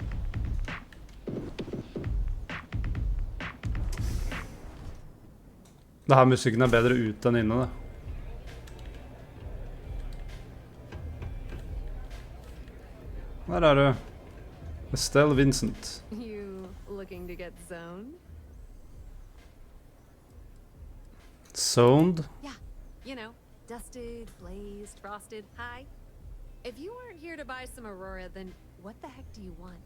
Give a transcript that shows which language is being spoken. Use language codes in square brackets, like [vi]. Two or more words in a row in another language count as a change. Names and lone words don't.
[no] Det her musikken er bedre ute enn inne, det. Her er du. Estelle Vincent. [en] You looking to get zoned? Zoned? Yeah, you know, dusted, blazed, frosted, high. If you aren't here to buy some Aurora, then what the heck do you want?